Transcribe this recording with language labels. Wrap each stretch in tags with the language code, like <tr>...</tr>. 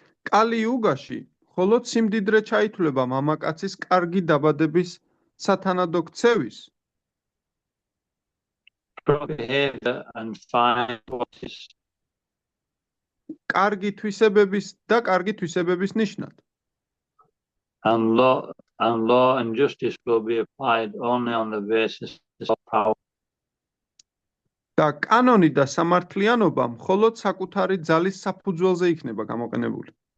<ka>კალი იუგაში მხოლოდ სიმდიდრე ჩაითვლება მამაკაცის კარგი დაბადების სათანადო ქცევის</ka> <en>Behavior and fine qualities.</en> <ka>კარგი თვისებების და კარგი თვისებების ნიშნად.</ka> <en>And law and justice will be applied only on the basis of power.</en> <ka>და კანონი და სამართლიანობა მხოლოდ საკუთარი ძალის საფუძველზე იქნება გამოყენებული.</ka>